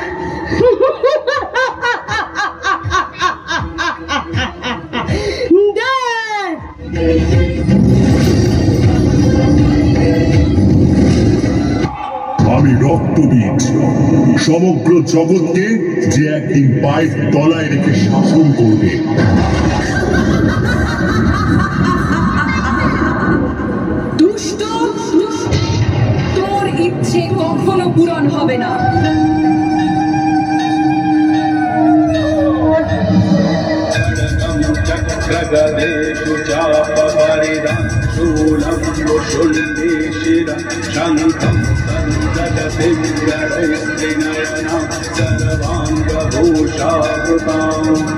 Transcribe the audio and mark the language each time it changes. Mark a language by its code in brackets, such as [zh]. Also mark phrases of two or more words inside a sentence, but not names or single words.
[bn] আমি রক্তবীজ, সমগ্র জগৎকে যে একদিন পায়ের তলায় রেখে শাসন করবে। দুষ্ট, তোর ইচ্ছে কখনো পূরণ হবে না। [sa] जगदेषु चापरिदं शूलं वुषुण्डीशिरं शङ्खं सन्ददतिं गणैस्त्रिनयनं सर्वाङ्गभूषावृताम्।